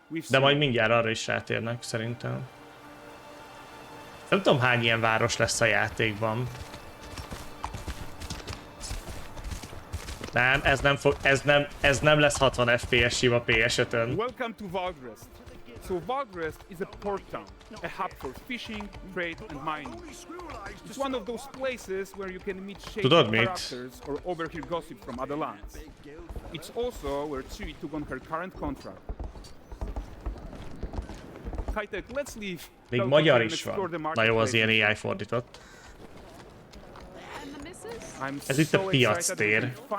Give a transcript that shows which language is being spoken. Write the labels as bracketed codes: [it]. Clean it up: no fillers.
[hu] De majd mindjárt arra is rátérnek, szerintem. Nem tudom, hány ilyen város lesz a játékban. Nem, ez nem lesz 60 FPS sima PS5-ön. [en] Welcome to Valdrest. So Valdrest is a port town, a hub for fishing, trade and mining. It's one of those places where you can meet shady characters or overhear gossip from other lands. It's also where Tsui took on her current contract. Kajtek, let's leave. [hu] Még magyar is van. Na jó, az ilyen AI fordított. Ez itt a piactér.